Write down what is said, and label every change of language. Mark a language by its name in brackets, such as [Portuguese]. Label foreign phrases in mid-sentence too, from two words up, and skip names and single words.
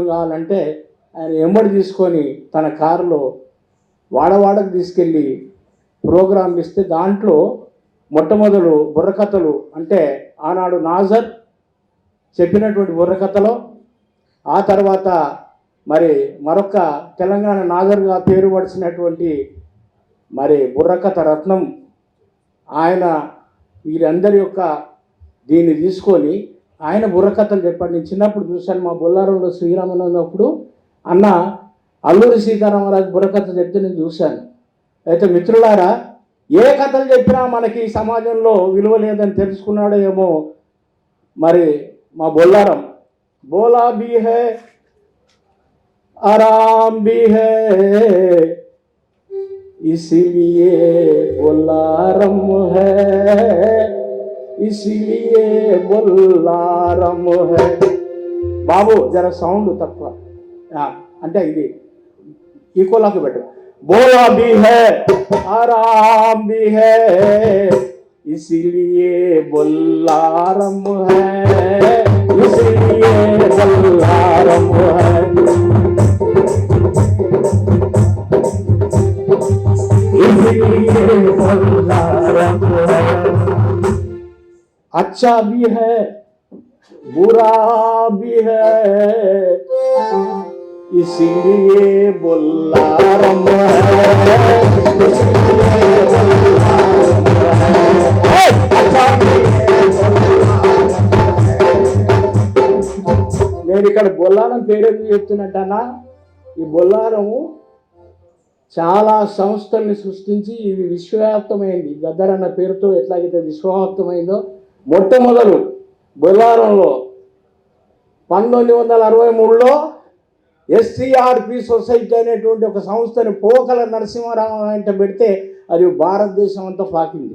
[Telugu] కావాలంటే ఆయన ఎంబడి తీసుకొని తన కారులో వాడవాడకు తీసుకెళ్ళి ప్రోగ్రాం ఇస్తే దాంట్లో మొట్టమొదలు బుర్రకథలు, అంటే ఆనాడు నాజర్ చెప్పినటువంటి బుర్రకథలో, ఆ తర్వాత మరి మరొక తెలంగాణ నాజర్గా పేరు పడిచినటువంటి మరి బుర్రకథ రత్నం ఆయన, వీరందరి యొక్క దీన్ని తీసుకొని ఆయన బుర్రకథలు చెప్పాడు. నేను చిన్నప్పుడు చూశాను, మా బొల్లారంలో శ్రీరామన్ ఉన్నప్పుడు అన్న అల్లూరి సీతారామరాజు బుర్రకథ చెప్తే నేను చూశాను. అయితే మిత్రులారా, ఏ కథలు చెప్పినా మనకి సమాజంలో విలువ లేదని తెలుసుకున్నాడో ఏమో మరి మా బొల్లారం. [Hindi] बोला भी है आराम भी है इसीलिए बोलारम है, इसीलिए बोलारम है. [Telugu] బాబు జర సౌండ్ తక్కువ, అంటే ఇది ఈక్వల్కి పెట్టు. [Hindi] बोला भी है आराम भी है इसीलिए बोलारम है, इसीलिए बोलारम है, इसीलिए बोलारम है. अच्छा भी है बुरा भी है इसीलिए बोलारम है, इसीलिए बोलारम है. [Telugu] నేను ఇక్కడ బొల్లారం పేరెందుకు చెప్తున్నట్టన్నా, ఈ బొల్లారము చాలా సంస్థల్ని సృష్టించి ఇది విశ్వవ్యాప్తమైంది. గద్దర్ అన్న పేరుతో ఎట్లాగైతే విశ్వవ్యాప్తమైందో, మొట్టమొదలు బొల్లారంలో 1963లో ఎస్సీఆర్పి సొసైటీ అనేటువంటి ఒక సంస్థని పోకల నరసింహారావు అంటే పెడితే అది భారతదేశం అంతా పాకింది.